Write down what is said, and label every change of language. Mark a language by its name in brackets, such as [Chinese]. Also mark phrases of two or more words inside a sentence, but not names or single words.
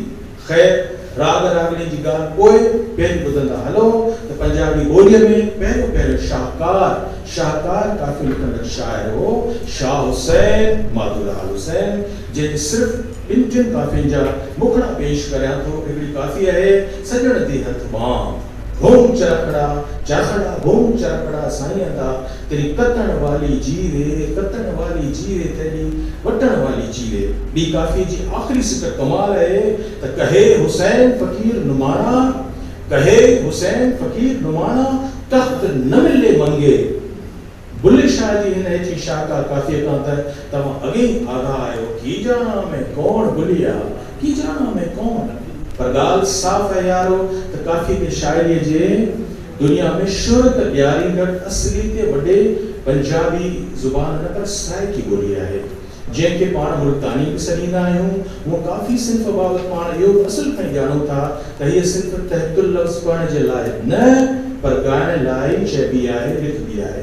[Sindhi] ख़ैर राग रागनी जी ॻाल्हि पोइ पहिरीं ॿुधंदा हलो त पंजाबी ॿोलीअ में पहिरियों शाहकार काफ़ी लिखंदड़ शाइर हो शाह हुसैन माधुलाल हुसैन जंहिं सिर्फ़ 2 काफ़ियुनि जा मुखड़ा पेश करियां थो। हिकिड़ी काफ़ी आहे [Punjabi] ਸਜਣ ਤੇ ਹਥ ਬਾਮ ਘੂਮ ਚਰਖੜਾ ਘੂਮ ਚਰਖੜਾ ਸਾਈਂ ਦਾ ਤੇਰੀ ਕਤਣ ਵਾਲੀ ਜੀਵੇ ਤੇਰੀ ਵਟਣ ਵਾਲੀ ਜੀਵੇ। [Sindhi] ॿी काफ़ी जी आख़िरी सिक कमाल आहे त [Punjabi] ਕਹੇ ਹੁਸੈਨ ਫ਼ਕੀਰ ਨੁਮਾਨਾ ਤਖ਼ਤ ਨ ਮਿਲੇ ਮੰਗੇ। [Sindhi] बुल्ले शाह जी हिन हेठी शाहकार काफ़ीअ खां त तव्हां अॻे ई आगाह आहियो [Punjabi] ਕੀ ਜਾਣਾ ਮੈਂ ਕੌਣ ਬੁਲਿਆ ਕੀ ਜਾਣਾ ਮੈਂ ਕੌਣ। [Sindhi] पर ॻाल्हि साफ़ आहे यारो त काफ़ी के शाइरीअ जे दुनिया में शोहरत ॾियारींदड़ असली ते वॾे पंजाबी ज़ुबान न पर सराइकी ॿोली आहे जंहिंखे पाण मुल्तानी बि सॾींदा आहियूं। उहो काफ़ी सिंफ बाबति पाण इहो असुल खां ॼाणूं था त हीअ सिंफ तहतुल लफ़्ज़ पढ़ण जे लाइ न पर ॻाइण लाइ चइबी आहे, लिखबी आहे।